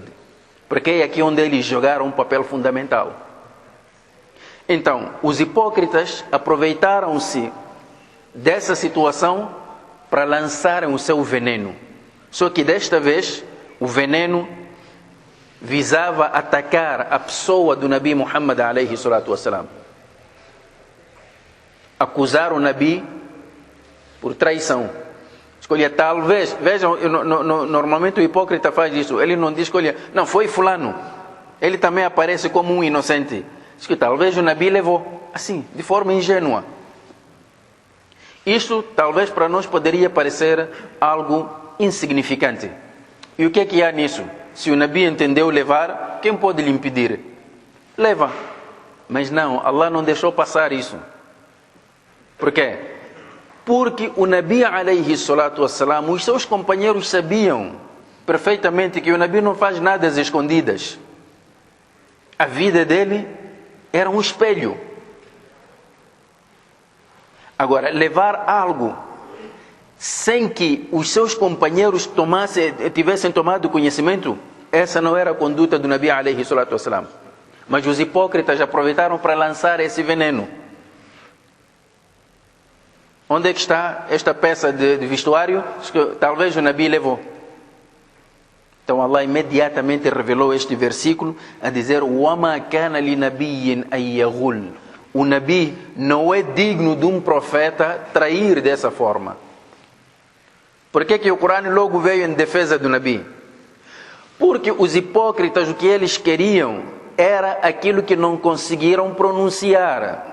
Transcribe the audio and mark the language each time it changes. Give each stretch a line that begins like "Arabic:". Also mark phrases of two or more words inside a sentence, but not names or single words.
Portuguese: Porque é aqui onde eles jogaram um papel fundamental. Então, os hipócritas aproveitaram-se dessa situação para lançarem o seu veneno. Só que desta vez, o veneno visava atacar a pessoa do Nabi Muhammad
Arabic: عليه الصلاة والسلام.
Portuguese: Acusar o Nabi por traição. Escolha, talvez, vejam, normalmente o hipócrita faz isso. Ele não diz, escolha, não, foi fulano. Ele também aparece como um inocente. Diz que talvez o Nabi levou, assim, de forma ingênua. Isto, talvez, para nós poderia parecer algo insignificante. E o que há nisso? Se o Nabi entendeu levar, quem pode lhe impedir? Leva. Mas não, Allah não deixou passar isso. Por quê? Porque o Nabi
Arabic: عليه الصلاة والسلام,
Portuguese: os seus companheiros sabiam perfeitamente que o Nabi não faz nada às escondidas. A vida dele era um espelho. Agora, levar algo sem que os seus companheiros tivessem tomado conhecimento, essa não era a conduta do Nabi
Arabic: عليه الصلاة والسلام.
Portuguese: Mas os hipócritas aproveitaram para lançar esse veneno. Onde é que está esta peça de vestuário? Talvez o Nabi levou. Então Allah imediatamente revelou este versículo a dizer:
Arabic: وَمَا كَانَ لِنَبِيٍّ أَن يَغُلَّ.
Portuguese: O Nabi não é digno de um profeta trair dessa forma. Por que o Corão logo veio em defesa do Nabi? Porque os hipócritas, o que eles queriam era aquilo que não conseguiram pronunciar.